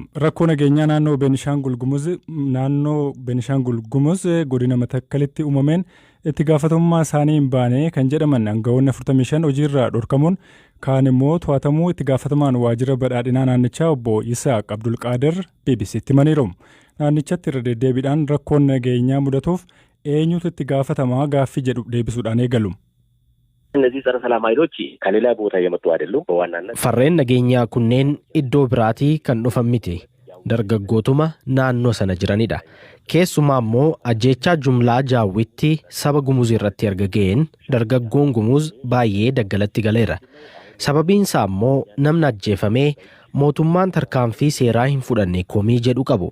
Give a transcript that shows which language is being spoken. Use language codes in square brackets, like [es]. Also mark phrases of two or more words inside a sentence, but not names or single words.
[om] Rakkoo nageenyaa naannoo Beenishaangul Gumuz godina Matakkalitti uumameen itti gaafatamummaa isaanii hin baane kan jedhaman aangawoonni 45 hojiirraa dhorkamuun kaan immoo to'atamuu itti gaafatamaan waajjira badhaadhinaa naannichaa obbo Yisaaq Abdulqaadir BBC'tti himaniiru. Naannichatti irra deddeebiidhaan rakkoon nageenyaa mudatuuf eenyutu itti gaafatamaa gaaffii jedhu deebisuudhaan eegalu. [am] እነዚህ ጸረ ሰላም ኃይሎች ከሌላ ቦታ የመጡ አይደሉም። በዋናነት [om] farreen nageenyaa kunneen iddoo biraatii kan dhufan miti. Dargaggootuma naannoo sana jiranidha. Keessumaa immoo ajjeechaa jumlaa jaawwitti saba Gumuz irratti erga ga'een dargaggoon Gumuz baay'ee daggalatti galeera. Sababiin isaa immoo namni ajjeefamee mootummaan tarkaanfii seeraa hin fudhanne komii jedhu qabu.